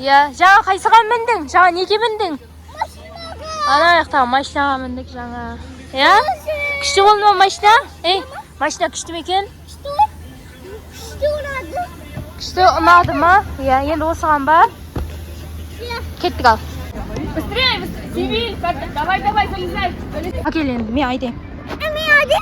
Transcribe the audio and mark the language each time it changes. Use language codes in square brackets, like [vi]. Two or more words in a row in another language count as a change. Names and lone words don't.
[kk] Иә. Жаңа қайсыған міндің? Жаңа неге міндің? Машинаға. Ана аяқтағы машинаға міндік жаңа. Иә? Күшті болды ма машина? Машина күшті ме екен? Күшті ұнады. Күшті ұнады ма? Иә, енді осыған ба? Кеттік ал. [ru] Быстрее, Сибирь, давай, залезай. [kk] Әкел енді, мен айдайым. Мен айдайым.